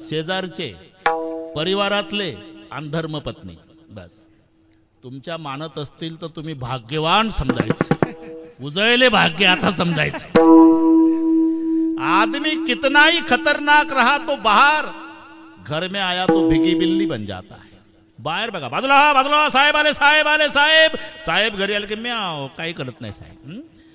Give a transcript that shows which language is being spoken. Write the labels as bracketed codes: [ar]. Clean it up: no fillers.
[mr] शेजारचे, परिवारातले आणि धर्मपत्नी. बस तुमच्या मानत असतील तर तुम्ही भाग्यवान समजायचं. उजळले भाग्य आता समजायचं. [hi] आदमी कितना ही खतरनाक रहा तो बाहर, घर में आया तो भिगी बिल्ली बन जाता है. [mr] बाहेर बघा, बाजूला साहेब आले, साहेब घरी आले की म्याव, काही करत नाही साहेब.